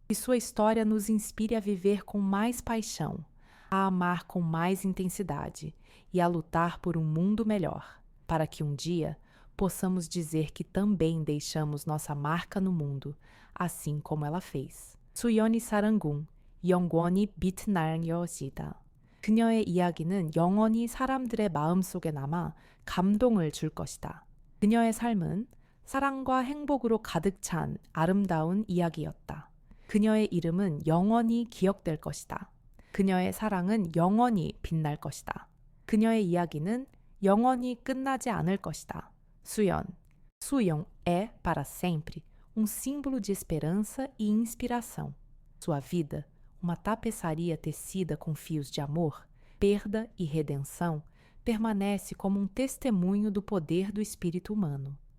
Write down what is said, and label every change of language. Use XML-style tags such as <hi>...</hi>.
<pt>Que sua história nos inspire a viver com mais paixão, a amar com mais intensidade e a lutar por um mundo melhor, para que um dia possamos dizer que também deixamos nossa marca no mundo, assim como ela fez.</pt> <ko>수연이 사랑은 영원히 빛날 것이다. 그녀의 이야기는 영원히 사람들의 마음속에 남아 감동을 줄 것이다. 그녀의 삶은 사랑과 행복으로 가득 찬 아름다운 이야기였다. 그녀의 이름은 영원히 기억될 것이다. 그녀의 사랑은 영원히 빛날 것이다. 그녀의 이야기는 영원히 끝나지 않을 것이다.</ko> <pt>Suyeon é, para sempre, símbolo de esperança e inspiração. Sua vida, uma tapeçaria tecida com fios de amor, perda e redenção, permanece como um testemunho do poder do espírito humano.</pt>